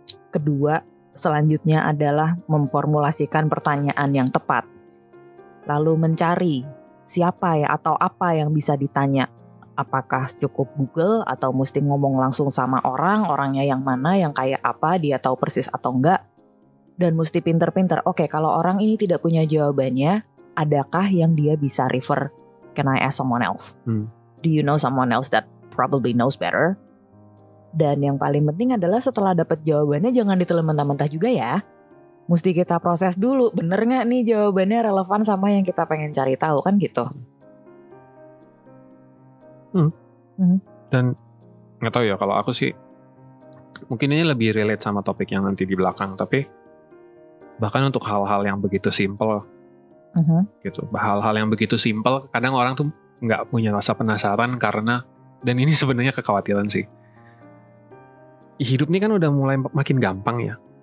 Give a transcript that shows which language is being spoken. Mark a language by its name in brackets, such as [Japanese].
[Indonesian] Kedua, selanjutnya adalah memformulasikan pertanyaan yang tepat. Lalu mencari siapa ya atau apa yang bisa ditanya Apakah cukup Google atau mesti ngomong langsung sama orangnya yang mana, yang kayak apa, dia tahu persis atau enggak. Dan mesti pinter-pinter, oke, kalau orang ini tidak punya jawabannya, adakah yang dia bisa refer? [English] Can I ask someone else? Do you know someone else that probably knows better? [Indonesian] Dan yang paling penting adalah setelah dapat jawabannya jangan ditelan mentah-mentah juga ya. Mesti kita proses dulu, bener nggak nih jawabannya relevan sama yang kita pengen cari tahu, kan gitu. Dan nggak tahu ya, kalau aku sih mungkin ini lebih relate sama topik yang nanti di belakang, tapi bahkan untuk hal-hal yang begitu simple gitu, hal-hal yang begitu simple kadang orang tuh nggak punya rasa penasaran karena, dan ini sebenarnya kekhawatiran sih, hidup ini kan udah mulai makin gampang ya.